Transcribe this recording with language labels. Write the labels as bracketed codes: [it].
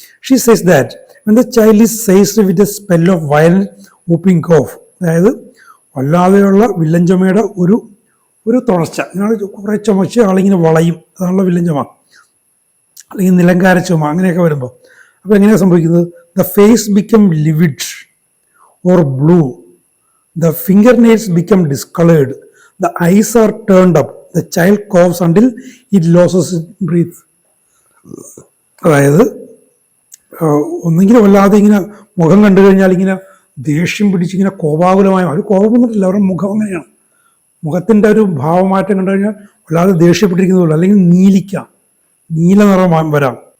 [en] she says that when the child is seized with a spell of violent whooping cough, [ml] അതായത് വല്ലാതെയുള്ള villain ചുമയുടെ ഒരു തുടർച്ച, ഇങ്ങനെ കുറേ ചുമച്ച് ആളിങ്ങനെ വളയും, അതാണല്ലോ വില്ലൻ ചുമ, അല്ലെങ്കിൽ നിലങ്കാര ചുമ, അങ്ങനെയൊക്കെ വരുമ്പോൾ. അപ്പോൾ എങ്ങനെയാണ് സംഭവിക്കുന്നത്? [en] The face become livid or blue, the fingernails become discolored, the eyes are turned up, the child coughs until it loses its breath. [ml] അതായത് ഒന്നെങ്കിലും വല്ലാതെ ഇങ്ങനെ മുഖം കണ്ടു കഴിഞ്ഞാൽ ഇങ്ങനെ ദേഷ്യം പിടിച്ചിങ്ങനെ കോപാകുലമായ, ഒരു കോപമൊന്നുമില്ല, അവരുടെ മുഖം അങ്ങനെയാണ്. മുഖത്തിൻ്റെ ഒരു ഭാവമാറ്റം കണ്ടു കഴിഞ്ഞാൽ വല്ലാതെ ദേഷ്യപ്പെട്ടിരിക്കുന്നതുപോലെ, അല്ലെങ്കിൽ നീല നിറം വരാം.